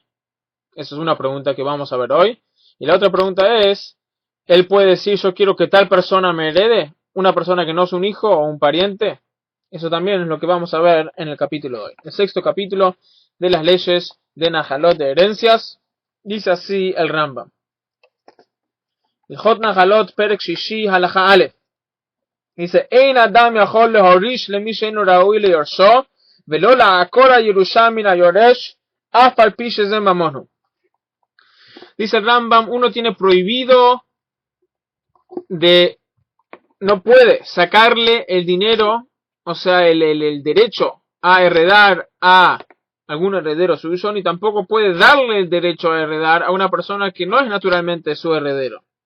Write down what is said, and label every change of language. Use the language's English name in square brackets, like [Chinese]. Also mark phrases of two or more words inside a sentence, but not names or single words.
[Spanish] Esa es una pregunta que vamos a ver hoy. Y la otra pregunta es, ¿él puede decir yo quiero que tal persona me herede? ¿Una persona que no es un hijo o un pariente? Eso también es lo que vamos a ver en el capítulo de hoy. El sexto capítulo de las leyes de Najalot, de herencias. Dice así el Rambam. [Hebrew] הלכות נחלות פרק שישי הלכה א. Dice, אין אדם יכול להוריש למי שאינו ראוי ליורשו ולא לעקור הירושה מן היורש אף על פי שזה ממונו. [Spanish] Dice el Rambam, uno tiene prohibido no puede sacarle el dinero, o sea, el derecho a heredar a algún heredero suyo, ni tampoco puede darle el derecho a heredar a una persona que no es naturalmente su heredero.